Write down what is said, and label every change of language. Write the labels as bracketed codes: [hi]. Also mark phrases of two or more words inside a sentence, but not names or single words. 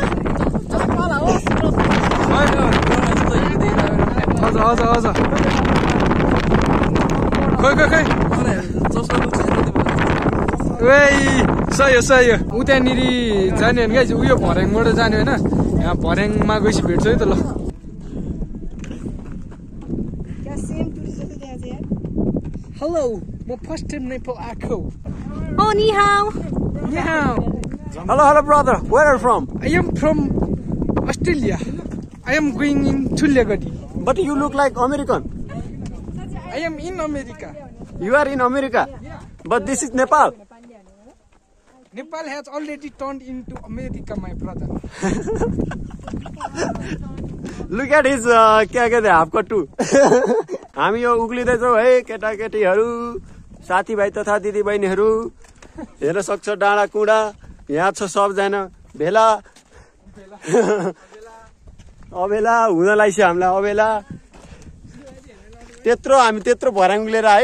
[ne] हजुर खोइ सही हो. ऊ त्यहाँनिर जाने होइन गाइस. उयो भर्याङबाट जाने होइन. यहाँ भर्याङमा गएपछि भेट्छ है त. ल हेलो म [en] first time [ne] नेपाल आएको. [zh] Oh, 你好. 你好. [en] Hello brother. Where are you from? I am from Australia. I am going in Thuliagadi. But you look like American. I am in America. You are in America. But this is Nepal. Nepal has already turned into America, my brother. Look at his [hi] क्या कहते हैं [en] हाफ कट्टु. [ne] हामी यो उक्लिँदैछौँ है केटाकेटीहरू साथीभाइ तथा दिदीबहिनीहरू. हेर्न सक्छ डाँडा कुँडा. यहाँ छ सबजना भेला. अबेला हुन लागिछ हामीलाई. अबेला हामी त्यत्रो भर्याङ लिएर है.